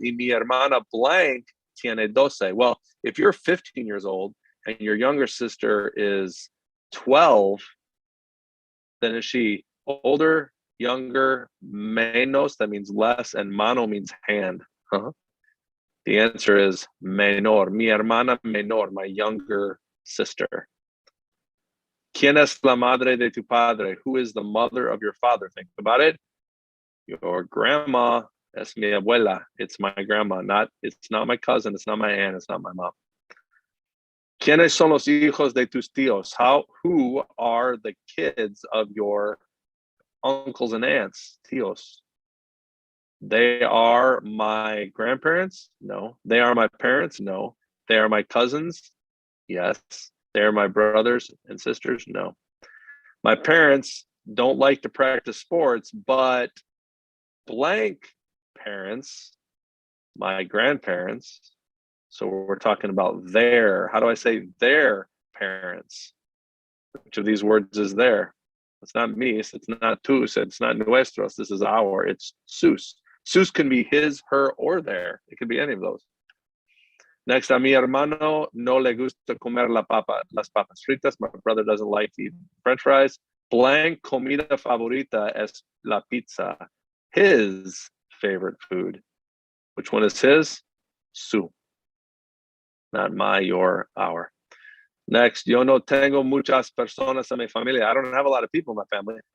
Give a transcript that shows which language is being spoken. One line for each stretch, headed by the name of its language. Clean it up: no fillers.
Spanish: Y mi hermana blank tiene 12.
English: Well, if you're 15 years old and your younger sister is 12, then is she older, younger, menos, that means less, and mano means hand. The answer is menor,
Spanish: mi hermana menor,
English: my younger sister.
Spanish: ¿Quién es la madre de tu padre?
English: Who is the mother of your father? Think about it. Your grandma
Spanish: es mi abuela.
English: It's my grandma. It's not my cousin. It's not my aunt. It's not my mom.
Spanish: ¿Quiénes son los hijos de tus tíos?
English: Who are the kids of your uncles and aunts? Tíos. They are my grandparents? No. They are my parents? No. They are my cousins? Yes. They are my brothers and sisters? No. My parents don't like to practice sports, but blank parents, my grandparents. So we're talking about their. How do I say their parents? Which of these words is there? It's not mis, it's not tus, it's not nuestros. This is our, it's sus. Sus can be his, her, or their. It could be any of those.
Spanish: Next, a mi hermano no le gusta comer las papas fritas.
English: My brother doesn't like to eat French fries.
Spanish: Blank comida favorita es la pizza.
English: His favorite food. Which one is his? Su. Not my, your, our. Next,
Spanish: yo no tengo muchas personas en mi familia.
English: I don't have a lot of people in my family.